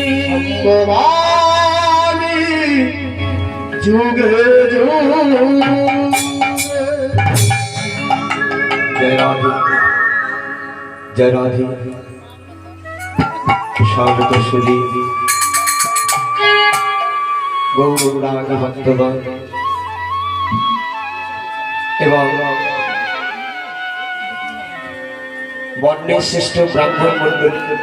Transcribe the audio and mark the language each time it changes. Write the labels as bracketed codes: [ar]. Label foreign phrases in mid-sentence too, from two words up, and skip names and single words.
[sa] संभवामि जुगे जुगे। [hi] जय राधे जय राधे स्वागत सुधी गौरांगी भक्तगण एवं बन्ने श्रेष्ठ ब्राह्मण मंडली